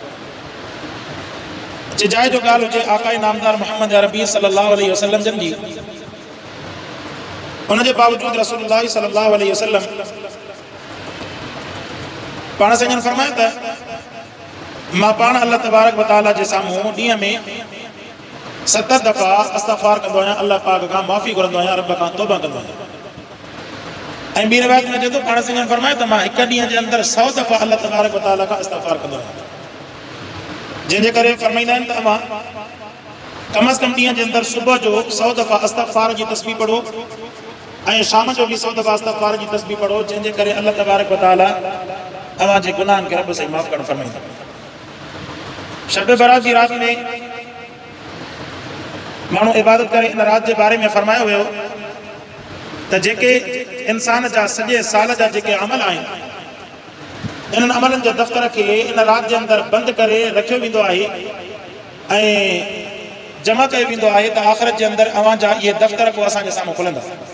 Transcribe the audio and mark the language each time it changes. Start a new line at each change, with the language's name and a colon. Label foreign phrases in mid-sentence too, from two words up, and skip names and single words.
Sindhi: चिजाए जो ॻाल्हि हुजे आकाए नामदार मोहम्मद अरबी
Arabic: صلى الله عليه وسلم
Sindhi: जन जी, उनजे बावजूद रसूलुल्लाह
Arabic: صلى الله عليه وسلم
Sindhi: पाण साईं फरमायो त मां पाण
Arabic: الله تبارك وتعالى
Sindhi: जे साम्हूं ॾींहं में 70 दफ़ा इस्तग़फ़ार कंदो आहियां, अल्लाह पाक खां माफ़ी घुरंदो आहियां, रब खां तौबा कंदो आहियां। ऐं ॿी रिवायत में चए थो पाण साईं फरमायो त मां हिकु ॾींहं जे अंदरि 100 दफ़ा
Arabic: الله تبارك وتعالى
Sindhi: खां इस्तग़फ़ार कंदो आहियां। जंहिंजे करे फरमाईंदा आहिनि त अमा कम अज़ कम ॾींहं जे अंदरि सुबुह जो 100 दफ़ा इस्तग़फ़ार जी तस्बीह पढ़ो ऐं शाम जो बि 100 दफ़ा इस्तग़फ़ार जी तस्बीह पढ़ो, जंहिंजे करे
Arabic: الله تبارك وتعالى
Sindhi: अवां जे गुनाहनि खे रब साईं माफ़ करणु फरमाईंदा। शब बरात जी रात में माण्हू इबादत करे इन रात जे बारे में फरमायो वियो त जेके इंसान जा सॼे साल जा जेके अमल आहिनि, इन्हनि अमलनि जे दफ़्तर खे इन रात जे अंदरि बंदि करे रखियो वेंदो आहे ऐं जमा कयो वेंदो आहे त आख़िरत जे अंदरि अवां जा इहे दफ़्तर को असांजे साम्हूं खुलंदा।